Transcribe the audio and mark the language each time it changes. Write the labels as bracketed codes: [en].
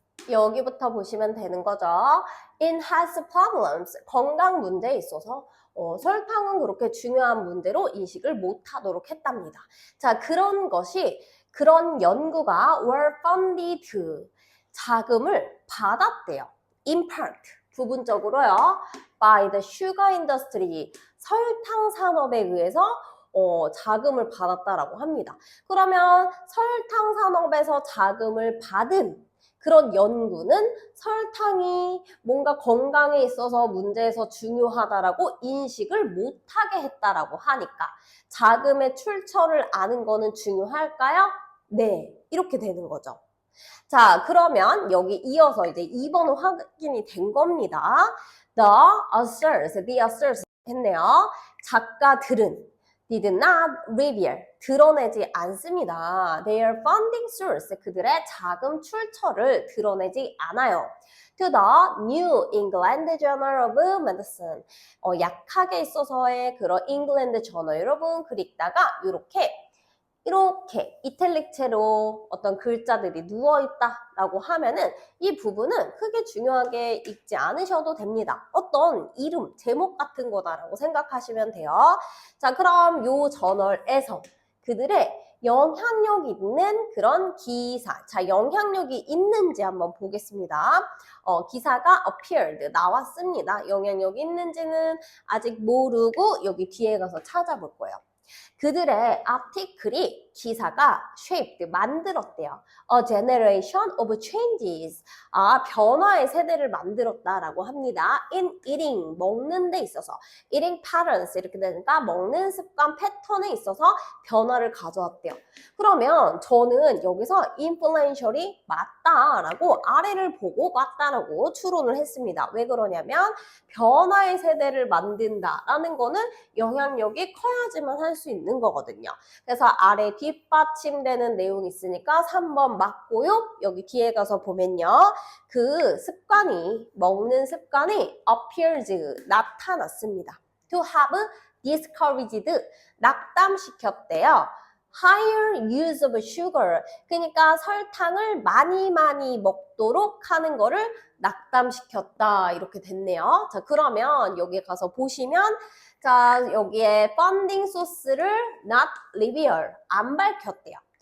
[ko] 여기부터 보시면 되는 거죠. [en] In health problems, [ko] 건강 문제에 있어서 설탕은 그렇게 중요한 문제로 인식을 못하도록 했답니다. 자, 그런 연구가 [en] were funded, [ko] 자금을 받았대요. [en] In part, [ko] 부분적으로요. [en] By the sugar industry, [ko] 설탕 산업에 의해서 자금을 받았다라고 합니다. 그러면 설탕 산업에서 자금을 받은 그런 연구는 설탕이 뭔가 건강에 있어서 문제에서 중요하다라고 인식을 못하게 했다라고 하니까 자금의 출처를 아는 거는 중요할까요? 네, 이렇게 되는 거죠. 자, 그러면 여기 이어서 이제 2번은 확인이 된 겁니다. [en] The authors [ko] 했네요. 작가들은 [en] did not reveal, [ko] 드러내지 않습니다. [en] Their funding source, [ko] 그들의 자금 출처를 드러내지 않아요. [en] To the New England Journal of Medicine, [ko] 약학에 있어서의 그런 잉글랜드 저널, 여러분 글 읽다가 이렇게 이탈릭체로 어떤 글자들이 누워있다라고 하면은 이 부분은 크게 중요하게 읽지 않으셔도 됩니다. 어떤 이름, 제목 같은 거다라고 생각하시면 돼요. 자, 그럼 요 저널에서 그들의 영향력 있는 그런 기사, 자, 영향력이 있는지 한번 보겠습니다. 기사가 [en] appeared, [ko] 나왔습니다. 영향력 있는지는 아직 모르고 여기 뒤에 가서 찾아볼 거예요. 그들의 아티클이 기사가 [en] shaped [ko] 만들었대요. [en] A generation of changes. [ko] 변화의 세대를 만들었다라고 합니다. [en] In eating [ko] 먹는 데 있어서 [en] eating patterns [ko] 이렇게 되니까 먹는 습관 패턴에 있어서 변화를 가져왔대요. 그러면 저는 여기서 influential이 맞다라고 아래를 보고 맞다라고 추론을 했습니다. 왜 그러냐면 변화의 세대를 만든다라는 거는 영향력이 커야지만 할 수 있는 거거든요. 그래서 아래 뒷받침되는 내용이 있으니까 3번 맞고요. 여기 뒤에 가서 보면요. 그 습관이 먹는 습관이 [en] appears [ko] 나타났습니다. [en] To have discouraged [ko] 낙담시켰대요. [en] Higher use of sugar [ko] 그러니까 설탕을 많이 먹도록 하는 거를 낙담시켰다 이렇게 됐네요. 자 그러면 여기 가서 보시면 자 여기에 펀딩 소스를 [en] not reveal [ko] 안 밝혔대요.